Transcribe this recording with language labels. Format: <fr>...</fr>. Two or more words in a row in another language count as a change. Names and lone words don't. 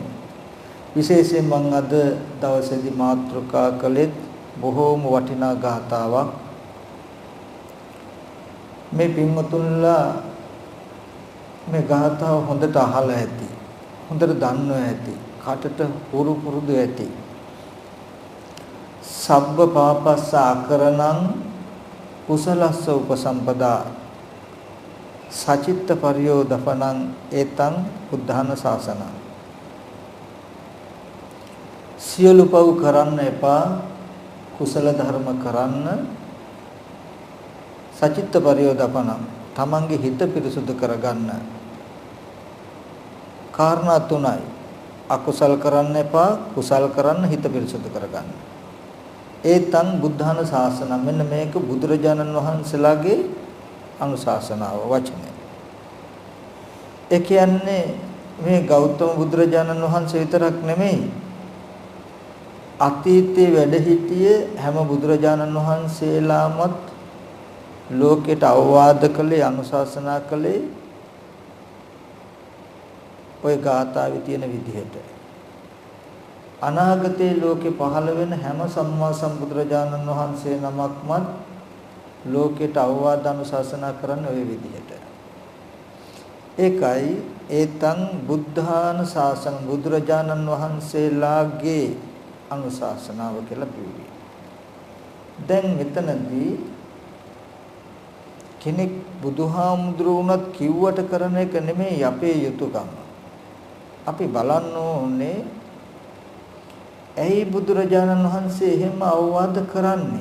<si>විශේෂයෙන් මම අද දවසේදී මාතෘකා කළේ බොහෝම වටිනා ගාථාවක්. මේ පින්වතුන්ලා මේ ගාථාව හොඳට අහලා ඇති. හොඳට දන්නවා ඇති. කටට හුරු පුරුදු ඇති.</si> <pi>සබ්බ පාපස්ස අකරණං කුසලස්ස උපසම්පදා සචිත්ත පරියෝදපනං ඒතං බුද්ධාන ශාසනං.</pi> <si>සියලු පව් කරන්න එපා, කුසල ධර්ම කරන්න.</si> <pi>සචිත්ත පරියෝදපනං</pi> <si>තමන්ගේ හිත පිරිසුදු කරගන්න. කාරණා තුනයි. අකුසල් කරන්න එපා, කුසල් කරන්න, හිත පිරිසුදු කරගන්න.</si> <pi>ඒතං බුද්ධාන ශාසන.</pi> <si>මෙන්න මේක බුදුරජාණන් වහන්සේලාගේ අනුශාසනාව වචනය. ඒ කියන්නේ මේ ගෞතම බුදුරජාණන් වහන්සේ විතරක් නෙමෙයි, අතීතයේ වැඩ සිටිය හැම බුදුරජාණන් වහන්සේලාමත් ලෝකයට අවවාද කළේ, අනුශාසනා කළේ ওই ගාථාවේ තියෙන විදිහට. අනාගතයේ ලෝකේ පහළ වෙන හැම සම්මා සම්බුදුරජාණන් වහන්සේ නමක්මත් ලෝකයට අවවාද අනුශාසනා කරන්නේ ওই විදිහට. ඒකයි</si> <pi>ඒතං බුද්ධාන ශාසන,</pi> <si>බුදුරජාණන් වහන්සේලාගේ අනුශාසනාව කියලා කියුවේ. දැන් මෙතනදී කෙනෙක් බුදුහාමුදුරුවොත් කිව්වට කරන එක නෙමෙයි අපේ යුතුයකම. අපි බලන්න ඕනේ ඇයි බුදුරජාණන් වහන්සේ එහෙම අවවාද කරන්නේ?</si>